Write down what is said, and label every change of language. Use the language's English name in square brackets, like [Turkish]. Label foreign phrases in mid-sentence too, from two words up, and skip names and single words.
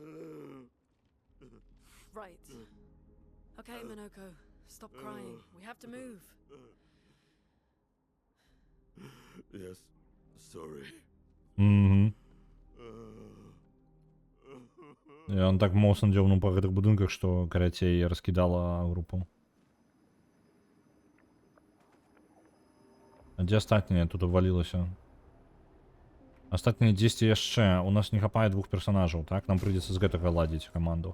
[English] Right. Okay, Minoko, stop crying. We have to move. Yes, sorry. [Belarusian] Ён так моцна дзёўнуў па гэтых будынках, што карацей раскідала групу. А дзе астатняе тут увалілася? Астатнія 10 яшчэ. У нас не хапае 2 персонажаў, так? Нам прыйдзецца з гэтага ладзіць каманду.